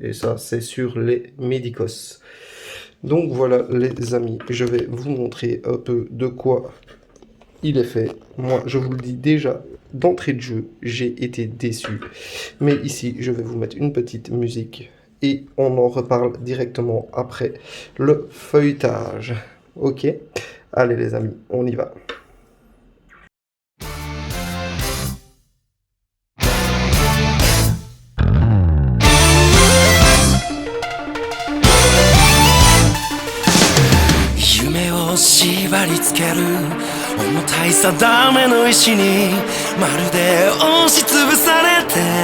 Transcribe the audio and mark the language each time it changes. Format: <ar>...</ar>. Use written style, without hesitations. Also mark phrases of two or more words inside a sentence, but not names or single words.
<fr>Et ça, c'est sur les Medicos. Donc voilà les amis, je vais vous montrer un peu de quoi il est fait. Moi, je vous le dis déjà, d'entrée de jeu, j'ai été déçu. Mais ici, je vais vous mettre une petite musique et on en reparle directement après le feuilletage. Ok? Allez les amis, on y va.</fr> <ja>夢を縛り付ける重たい定めの石にまるで押しつぶされて</ja>